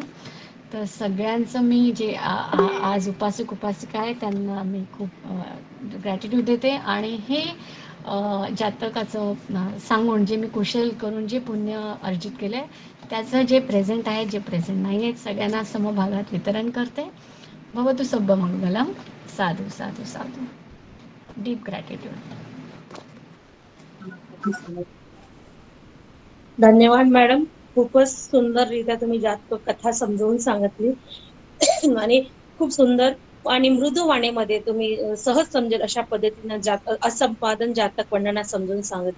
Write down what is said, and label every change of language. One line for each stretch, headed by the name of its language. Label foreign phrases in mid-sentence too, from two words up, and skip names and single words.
Marathi: तर सगळ्यांचं मी जे आज उपासक उपासिका आहे त्यांना मी खूप ग्रॅटिट्यूड देते. आणि हे जातकाचं सांगून जे मी कुशल करून जे पुण्य अर्जित केले त्याचं जे प्रेझेंट आहे जे प्रेझेंट नाही आहेत सगळ्यांना समभागात वितरण करते.
Pali: भवतु सब्ब मंगलम. साधू साधू साधू.
English: Deep gratitude.
Marathi: धन्यवाद मॅडम. खूपच सुंदररित्या तुम्ही जातक कथा समजावून सांगितली आणि खूप सुंदर आणि मृदू वाणीमध्ये तुम्ही सहज समजेल अशा पद्धतीने असंपादन जातक वर्णना समजून सांगितले.